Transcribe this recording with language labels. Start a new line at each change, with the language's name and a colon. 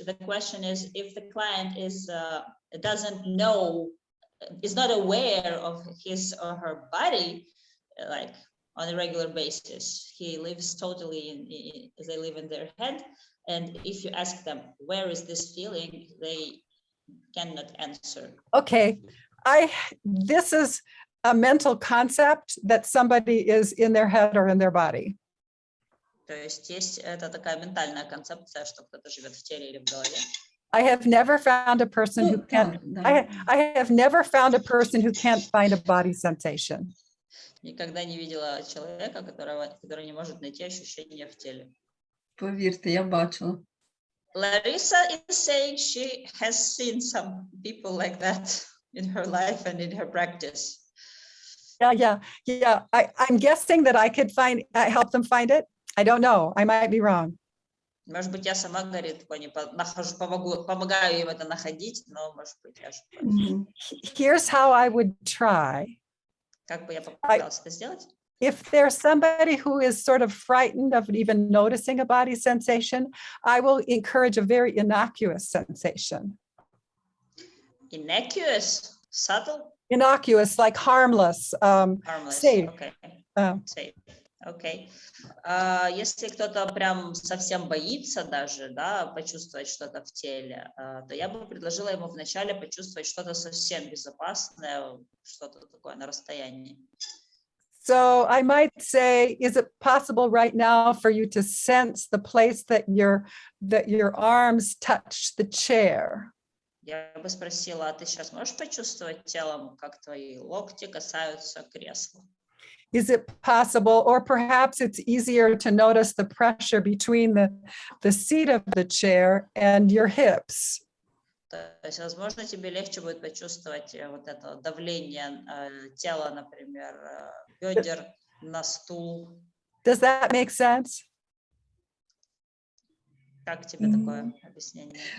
English: The question is, if the client doesn't know, is not aware of his or her body, like on a regular basis, he lives totally they live in their head, and if you ask them, where is this feeling, they cannot answer. Okay, this is a mental concept that somebody is in their head or in their body.
Russian: То есть это такая ментальная концепция, что кто-то живет в теле или в голове.
English: I have never found a person who can't. I have never found a person who can't find a body sensation.
Russian: Никогда не видела человека, который не может найти ощущение в теле.
Ukrainian: Поверьте, я бачила.
English: Larissa is saying she has seen some people like that in her life and in her practice. Yeah. I'm guessing that I could help them find it. I don't know. I might be wrong.
Russian: Может быть, я сама, говорит, помогаю им это находить, но, может быть, я ошибаюсь.
English: Here's how I would try.
Russian: Как бы я попыталась это сделать?
English: If there's somebody who is sort of frightened of even noticing a body sensation, I will encourage a very innocuous sensation. Innocuous? Subtle? Innocuous, like harmless, Harmless. safe. Okay. Safe. Окей.
Russian: Если кто-то прям совсем боится даже, да, почувствовать что-то в теле, то я бы предложила ему вначале почувствовать что-то совсем безопасное, что-то такое на расстоянии.
English: So I might say, is it possible right now for you to sense the place that your arms touch the chair?
Russian: Я бы спросила, а ты сейчас можешь почувствовать телом, как твои локти касаются кресла?
English: Is it possible, or perhaps it's easier to notice the pressure between the seat of the chair and your hips?
Russian: То есть, возможно, тебе легче будет почувствовать вот это давление тела, например, бедер на стул.
English: Does that make sense?
Russian: Как тебе такое объяснение?